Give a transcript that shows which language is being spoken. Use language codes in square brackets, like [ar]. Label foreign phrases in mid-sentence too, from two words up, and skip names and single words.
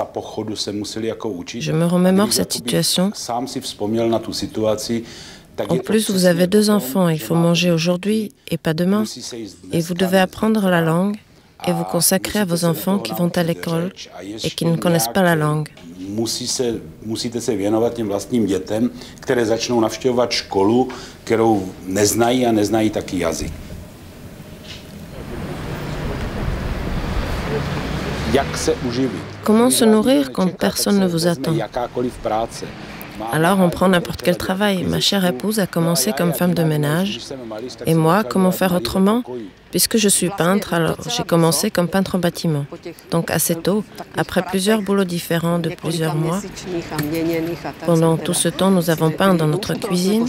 [fr] Je me remémore cette situation. En plus, vous avez 2 enfants, il faut manger aujourd'hui et pas demain, et vous devez apprendre la langue et vous consacrer à vos enfants qui vont à l'école et qui ne connaissent pas la langue. [cs] Musíte se věnovat těm vlastním dětem, které začnou navštěvovat školu, kterou neznají a neznají taky jazyk. Jak se uživit? [fr] Comment se nourrir quand personne ne vous attend? Alors on prend n'importe quel travail. Ma chère épouse a commencé comme femme de ménage. Et moi, comment faire autrement? Puisque je suis peintre, alors j'ai commencé comme peintre en bâtiment. Donc assez tôt, après plusieurs boulots différents de plusieurs mois, pendant tout ce temps, nous avons peint dans notre cuisine.